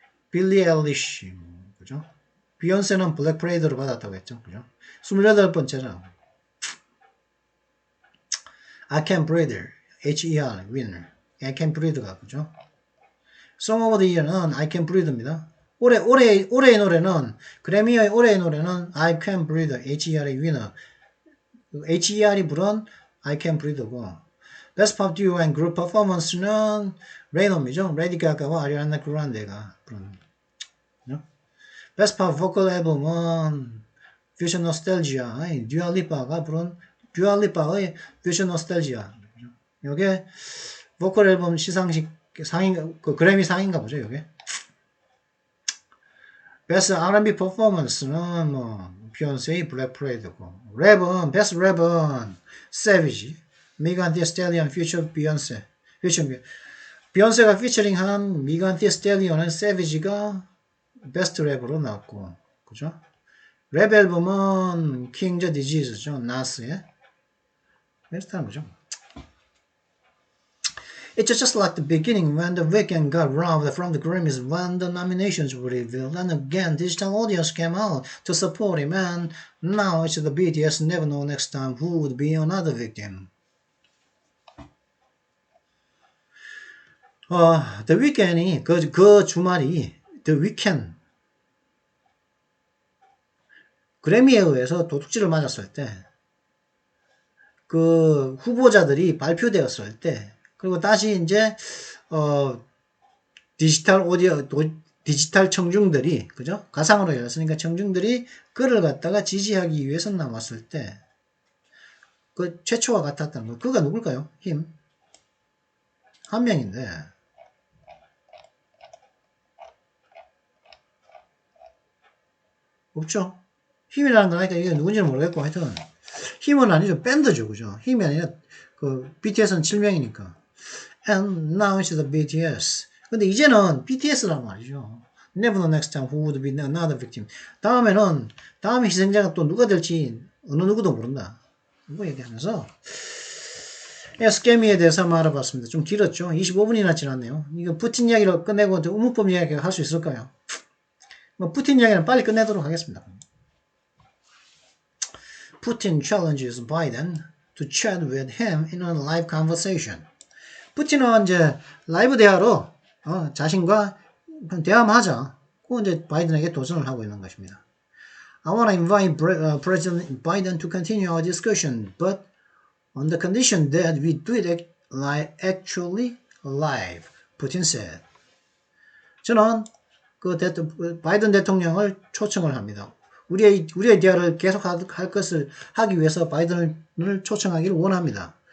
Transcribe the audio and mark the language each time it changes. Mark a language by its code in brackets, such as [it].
[ko] 빌리 엘리시, 그죠? 비욘세는 블랙 프레이드로 받았다고 했죠. 그죠? [en] 28번째는 I Can't Breathe, H.E.R. winner. [ko] I Can't Breathe가 그죠? Song of the Year는 I Can't Breathe입니다. 올해의 노래는 그래미의 올해의 노래는 I Can't Breathe, H.E.R의 winner. H.E.R이 부른 I Can't Breathe고 Best Pop Duo and Group Performance는 Rainom이죠. 레디 가가와 아리아나 그란데가 부른. Best Pop Vocal Album은 Fusion Nostalgia, 듀아리파가 부른 듀아리파의 Fusion Nostalgia. 이게 보컬 앨범 시상식 그래미 상인가 보죠, 이게. Best R&B Performance는 비욘세의 블랙 프레이드고, 랩은 Best 랩은 Savage, 미간 디 스텔리언 feature 비욘세. 비욘세가 피처링한 미간 디 스텔리언은 Savage가 베스트 랩으로 나왔고, 그죠? 랩 앨범은 King the Disease죠, 나스의. 베스트한 거죠. [en] It's just like the beginning when the weekend got robbed from the Grammys when the nominations were revealed, and again digital audience came out to support him, and now it's the BTS never know next time who would be another victim. [ko] The Weeknd이 그 주말이 The Weeknd 그래미에 의해서 도둑질을 맞았을 때, 그 후보자들이 발표되었을 때, 그리고 다시 이제 디지털 오디오 디지털 청중들이 그죠? 가상으로 열렸으니까 청중들이 그를 갖다가 지지하기 위해서 나왔을 때, 그 최초와 같았다는 거. 그가 누굴까요? 힘. 한 명인데. 없죠? 힘이라는 거니까 이게 누군지는 모르겠고 하여튼 힘은 아니죠. 밴드죠. 그죠? 힘이 아니라 그 BTS는 7명이니까. [en] And now it's the BTS. [ko] 근데 이제는 BTS란 말이죠. [en] Never know next time who would be another victim. [ko] 다음에는 다음 희생자가 또 누가 될지 어느 누구도 모른다. 이거 얘기하면서 스캐미에 대해서 한번 알아봤습니다. 좀 길었죠. 25분이나 지났네요. 이거 푸틴 이야기를 끝내고 의문법 이야기 할 수 있을까요? 뭐 푸틴 이야기는 빨리 끝내도록 하겠습니다. [en] Putin challenges Biden to chat with him in a live conversation. [ko] 푸틴은 이제 라이브 대화로 자신과 대화만 하자. 그 이제 바이든에게 도전을 하고 있는 것입니다. [en] I want to invite President Biden to continue our discussion, but on the condition that we do it actually live, Putin said. [ko] 저는 바이든 대통령을 초청을 합니다. 우리의 대화를 계속 할 것을 하기 위해서 바이든을 초청하기를 원합니다.